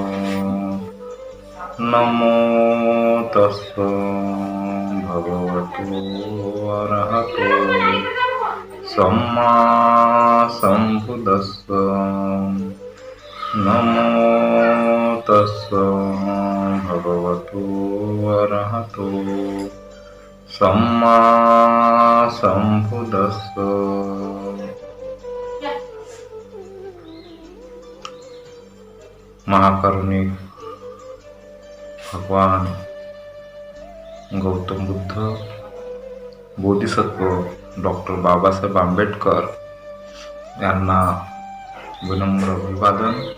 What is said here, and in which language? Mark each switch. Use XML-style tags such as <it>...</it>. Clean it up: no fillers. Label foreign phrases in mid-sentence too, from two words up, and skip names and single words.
<pi>नमो तस्स भगवतो अरहतो सम्मा संबुद्दस्स। नमो तस्स भगवतो अरहतो सम्मा संबुद्दस्स।</pi> <mr>महाकारुणिक भगवान गौतम बुद्ध, बोधिसत्व डॉक्टर बाबासाहेब आंबेडकर यांना विनम्र अभिवादन।</mr>